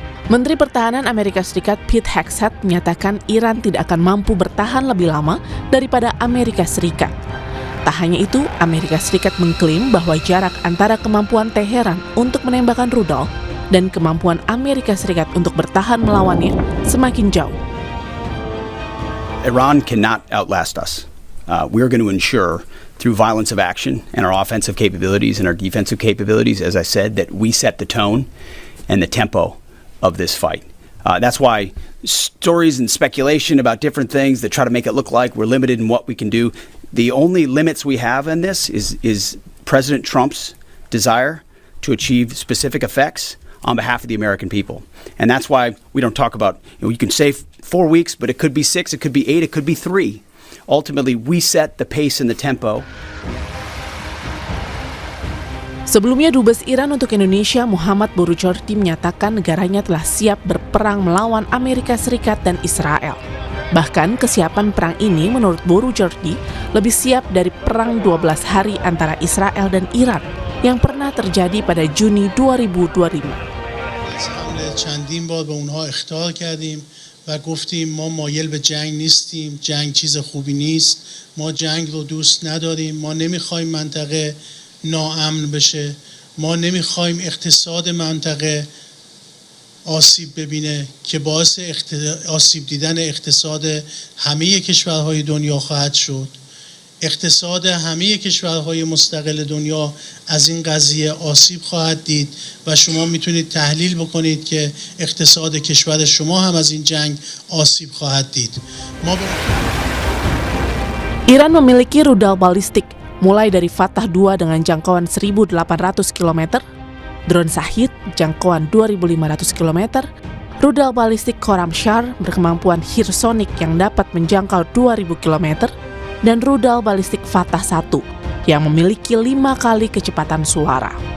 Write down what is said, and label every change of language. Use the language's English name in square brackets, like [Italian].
[Indonesian] Menteri Pertahanan Amerika Serikat Pete Hegseth menyatakan Iran tidak akan mampu bertahan lebih lama daripada Amerika Serikat. Tak hanya itu, Amerika Serikat mengklaim bahwa jarak antara kemampuan Teheran untuk menembakkan rudal dan kemampuan Amerika Serikat untuk bertahan melawannya semakin jauh. [English] Iran cannot outlast us. We're going to ensure through violence of action and our offensive capabilities and our defensive capabilities, as I said, that we set the tone and the tempo of this fight. That's why stories and speculation about different things that try to make it look like we're limited in what we can do. The only limits we have in this is President Trump's desire to achieve specific effects on behalf of the American people. And that's why we don't talk about, you can say 4 weeks, but it could be 6, it could be 8, it could be 3. Ultimately, we set the pace and the tempo. [Indonesian] Sebelumnya, Dubes Iran untuk Indonesia Muhammad Boroujerdi menyatakan negaranya telah siap berperang melawan Amerika Serikat dan Israel. Bahkan kesiapan perang ini menurut Boroujerdi lebih siap dari perang 12 hari antara Israel dan Iran yang pernah terjadi pada Juni 2025. [Persian] چندین بار به اونها اخطار کردیم و گفتیم ما مایل به جنگ نیستیم، جنگ چیز خوبی نیست، ما جنگ رو دوست نداریم، ما نمیخوایم منطقه ناامن بشه، ما نمیخوایم اقتصاد منطقه آسیب ببینه که باعث آسیب دیدن اقتصاد همه کشورهای دنیا خواهد شد. اقتصاد همه کشورهای مستقل دنیا از این قضیه آسیب خواهد دید و شما میتونید تحلیل بکنید که اقتصاد کشور شما هم از این جنگ آسیب خواهد دید. [Indonesian] Iran memiliki rudal balistik mulai dari Fatah 2 dengan jangkauan 1.800 km, drone Shahid jangkauan 2.500 km, rudal balistik Khorramshahr berkemampuan hypersonic yang dapat menjangkau 2.000 km, dan rudal balistik Fatah 1 yang memiliki 5 kali kecepatan suara.